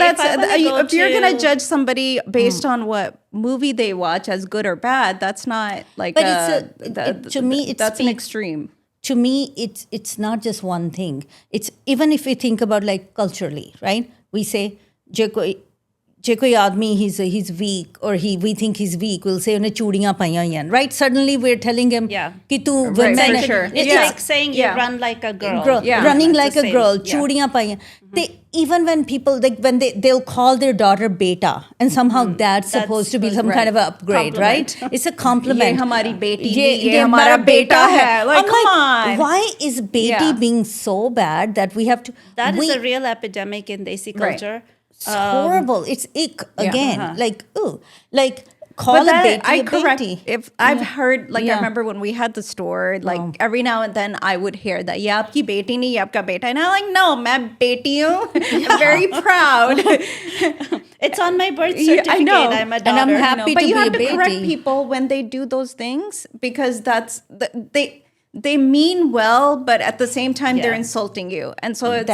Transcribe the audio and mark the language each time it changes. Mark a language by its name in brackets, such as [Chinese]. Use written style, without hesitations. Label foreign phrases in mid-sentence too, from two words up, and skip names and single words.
[English] that's if you're to, gonna judge somebody based on what movie they watch as good or bad. That's not like. But to me, it's that's an extreme. To me, it's not just one thing. It's even if we think about like culturally, right? We say, [Punjabi] ਜੇ ਕੋਈ ਆਦਮੀ [English] he's weak or we think he's weak, we'll say [Punjabi] ਉਨ੍ਹੇਂ ਚੂੜੀਆਂ ਪਾਈਆਂ ਹੋਈ ਹੈਂ, [English] right? Suddenly we're telling him [Punjabi] ਕਿ ਤੂ [English] Right, women for sure. It's Yeah. like saying you Yeah. run like a girl. running It's like the a same. girl, Yeah. [Punjabi] ਚੂੜੀਆਂ ਪਾਈਆਂ. [English] They even when people like when they'll call their daughter beta, and somehow that's supposed to be some kind of an upgrade, right? It's a compliment. [Hindi] ये हमारी बेटी ये नहीं, ये हमारा बेटा है. [English] Like, I'm come on. Why is beti Yeah. being so bad that we have to? That is we, a real epidemic in Desi Right. culture. It's horrible. It's ick again. Like, ooh. Like, call But a beti I a correct beti. if I've heard, like, I Yeah. remember when we had the store, like every now and then I would hear that, [Hindi] "ये आपकी बेटी नहीं, ये आपका बेटा." [English] And I'm like, "No, [Hindi] मैं बेटी हूँ." [English] I'm very proud. It's on my birth Yeah, certificate. I know. I'm a And daughter. I'm happy But to you be have a to correct beti. people when they do those things, because they mean well, but at the same time they're Yeah. insulting you, and so it's